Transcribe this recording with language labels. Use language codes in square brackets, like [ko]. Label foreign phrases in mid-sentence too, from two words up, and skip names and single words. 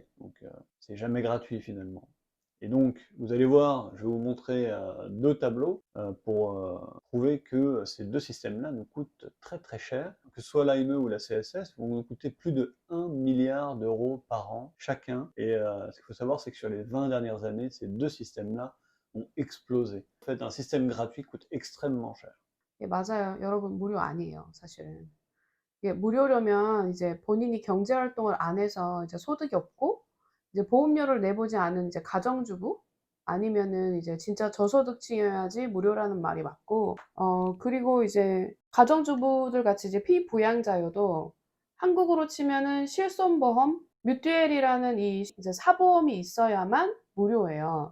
[fr] Donc, c'est jamais gratuit finalement. Et donc, vous allez voir, je vais vous montrer deux tableaux pour prouver que ces deux systèmes-là nous coûtent très cher. Que ce soit l'AME ou la CSS, vont nous coûter plus de 1 milliard d'euros par an chacun. Et ce qu'il faut savoir, c'est que sur les 20 dernières années, ces deux systèmes-là ont explosé. En fait, un système gratuit coûte extrêmement cher. [ko] 예, 맞아요. 여러분, 무료 아니에요, 사실은. 이게 무료려면 이제 본인이 경제 활동을 안 해서 이제 소득이 없고 이제 보험료를 내보지 않은 이제 가정주부 아니면은 이제 진짜 저소득층이어야지 무료라는 말이 맞고 그리고 이제 가정주부들 같이 이제 피부양자여도 한국으로 치면은 실손보험, 뮤투엘이라는 이 이제 사보험이 있어야만 무료예요.